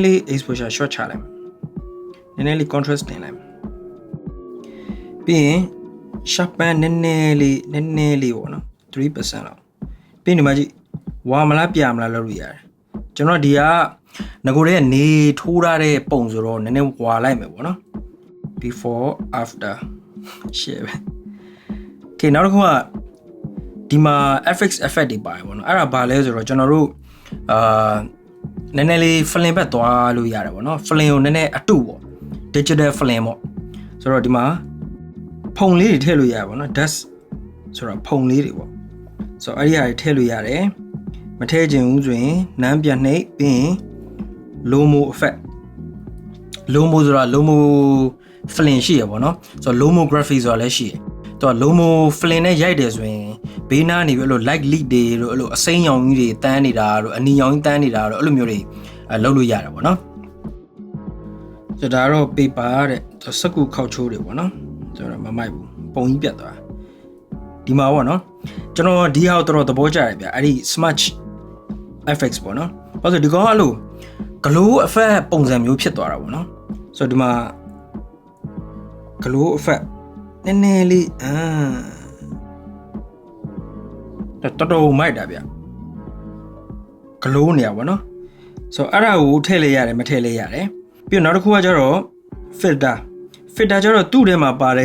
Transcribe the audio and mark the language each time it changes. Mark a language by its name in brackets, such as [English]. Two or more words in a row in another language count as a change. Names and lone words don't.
[Burmese] လေး [English] exposure short [Burmese] ချလိုက်မယ်နည်းနည်းလေး contrast တင်လိုက်မယ်ပြီးရင် sharpen နည်းနည်းလေးပေါ့နော် 3% လောက်ပြီးဒီမှာကြည့်ဝါမလားပြမလားလုပ်လို့ရတယ်ကျွန်တော်ဒီကငကိုတဲ့နေထိုးထားတဲ့ပုံဆိုတော့နည်းနည်းဝါလိုက်မယ်ပေါ့နော် [English] before after share [Burmese] ပဲကဲနောက်တစ်ခုကဒီ မှာ [English] FX effect [Burmese] တွေပါတယ်ပေါ့နော်အဲ့ဒါဘာလဲဆိုတော့ကျွန်တော်တို့နည်းနည်းလေး flame ဘက်သွားလို့ရတယ်ပေါ့နော် flame ကိုနည်းနည်းအတုပေါ့ [English] digital flame [Burmese] ပေါ့ဆိုတော့ဒီမှာဖုံလေးတွေထည့်လို့ရတယ်ပေါ့နော် dust ဆိုတော့ဖုံလေး တွေပေါ့ဆိုတော့အဲ့ဒီဟာတွေထည့်လို့ရတယ်မထည့်ခြင်းဘူးဆိုရင်နမ်းပြန်နှိပ်ပြီးရင် [English] lomo effect lomo [Burmese] ဆိုတာ [English] lomo flame [Burmese] ရှိရပေါ့နော်ဆိုတော့ lomography ဆိုတာ လည်းရှိတယ်တော့ [English] lomo flame [Burmese] နဲ့ရိုက်တယ်ဆိုရင်ဘေးနားနေပြီးအဲ့လို [English] light lead [Burmese] တွေတို့အဲ့လိုအစိမ်းရောင်ကြီးတွေတန်း နေတာတို့အနီရောင်ကြီးတန်းနေတာတို့အဲ့လိုမျိုးတွေလုပ်လို့ရတယ်ပေါ့နော်ဆိုတော့ဒါတော့ paper တဲ့စက္ကူခောက်ချိုးတွေပေါ့နော်ကျွန်တော်မမိုက်ဘူးပုံကြီးပြတ်သွားဒီမှာပေါ့နော်ကျွန်တော်ဒီဟာကိုတော်တော်သဘောကျတယ်ဗျအဲ့ဒီ [English] smudge effects [Burmese] ပေါ့နော်ဘာလို့ဒီကောင်ကအဲ့လို [English] glow effect [Burmese] ပုံစံမျိုးဖြစ်သွားတာပေါ့နော်ဆိုတော့ဒီမှာ [English] glow effect [Burmese] နည်းနည်းလေး တော်တော်မိုက်တာဗျ glow နေရပါတော့ဆိုတော့အဲ့ဒါကိုထည့်လိုက်ရတယ်မထည့်လိုက်ရတယ်ပြီးတော့နောက်တစ်ခုကကျတော့ filter ကျတော့သူ့ထဲမှာပါ